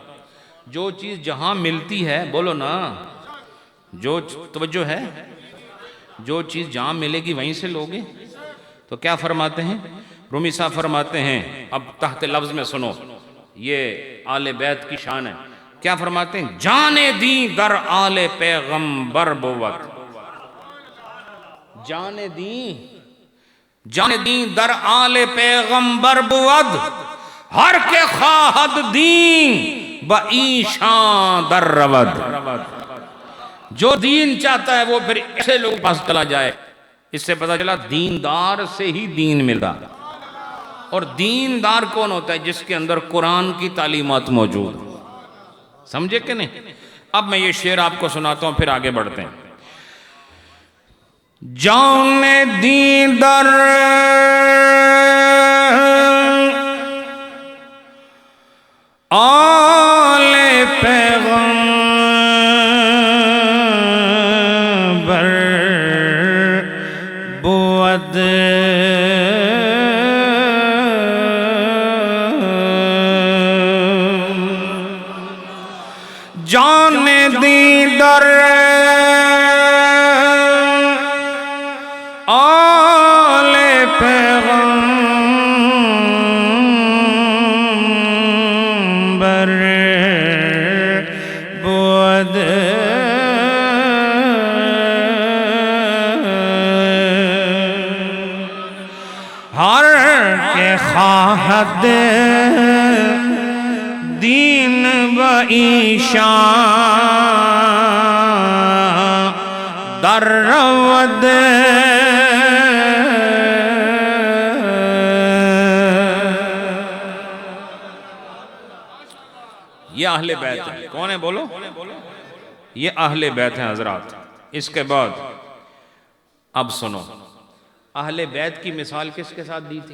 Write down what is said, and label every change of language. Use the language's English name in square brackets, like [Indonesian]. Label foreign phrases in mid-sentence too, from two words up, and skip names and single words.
[Urdu] جو چیز جہاں ملتی ہے، بولو نا، جو توجہ ہے، جو چیز جہاں ملے گی وہیں سے لوگے. تو کیا فرماتے ہیں رومی صاحب؟ فرماتے ہیں، اب تحت لفظ میں سنو، یہ آل بیت کی شان ہے. کیا فرماتے ہیں؟ [Persian] جانے دیں در آل پیغمبر بود، جانے دیں در آل پیغمبر بود، ہر کے خواہد دین با ایشان در رود. [Urdu] جو دین چاہتا ہے وہ پھر ایسے لوگ پاس چلا جائے. اس سے پتہ چلا دیندار سے ہی دین ملتا. اور دیندار کون ہوتا ہے؟ جس کے اندر قرآن کی تعلیمات موجود. سمجھے کہ نہیں؟ اب میں یہ شعر آپ کو سناتا ہوں، پھر آگے بڑھتے ہیں. [Persian] جان دین در آل پیغمبر بود، جان دین در آل پیغمبر بود، ہر کے خواہد دین و ایشان در رود. [Urdu] یہ اہل بیت ہے. کون ہے بولو؟ یہ اہل بیت ہیں حضرات. اس کے بعد اب سنو، اہل بیت کی مثال کس کے ساتھ دی تھی؟